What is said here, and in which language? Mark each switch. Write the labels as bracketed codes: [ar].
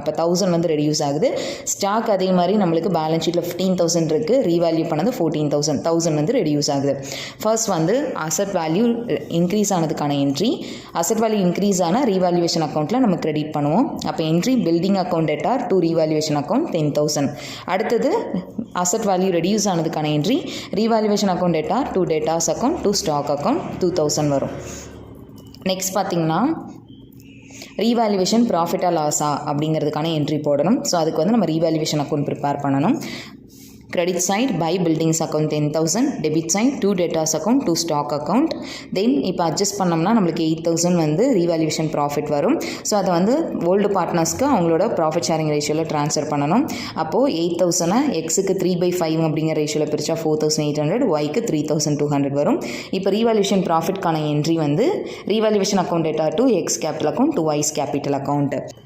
[ta] அப்போ 1,000 வந்து ரெடியூஸ் ஆகுது. ஸ்டாக் அதே மாதிரி நம்மளுக்கு பேலன்ஸ் ஷீட்டில் 15,000 இருக்குது, ரீவேல்யூ பண்ணது 14,000, 1,000 வந்து ரெடியூஸ் ஆகுது. ஃபர்ஸ்ட் வந்து asset value increase ஆனதுக்கான entry. Asset value increase ஆனால் ரீவேல்யூவேஷன் அக்கௌண்ட்டில் நம்ம கிரெடிட் பண்ணுவோம். அப்போ entry building account debtor [en] to revaluation account [ta] 10,000. அடுத்தது asset value reduce ஆனதுக்கான entry. Revaluation account theta [en] to debtors account to stock account [ta] 2,000 வரும். Next பார்த்தீங்கன்னா revaluation ப்ராஃபிட்டா லாஸா அப்படிங்கிறதுக்கான entry போடணும். ஸோ அதுக்கு வந்து நம்ம ரீவேல்யூவேஷன் அக்கௌண்ட் ப்ரிப்பேர் பண்ணணும். [en] Credit side buy buildings account 10,000, debit side 2 debtors account 2 stock account. [ta] Then இப்போ adjust பண்ணோம்னா நம்மளுக்கு 8,000 வந்து ரீவேல்யூவேஷன் ப்ராஃபிட் வரும். ஸோ அதை வந்து ஓல்டு பார்ட்னர்ஸ்க்கு அவங்களோட ப்ராஃபிட் ஷேரிங் ரேஷியோவில் ட்ரான்ஸ்ஃபர் பண்ணணும். அப்போது 8,000 எக்ஸுக்கு 3/5 அப்படிங்கிற ரேஷியோவில் பிரித்தா 4,800, ஒய்க்கு 3,200 வரும். இப்போ ரீவேல்யூவேஷன் ப்ராஃபிட்கான என்ட்ரி வந்து revaluation account data to X capital account to Ys capital account.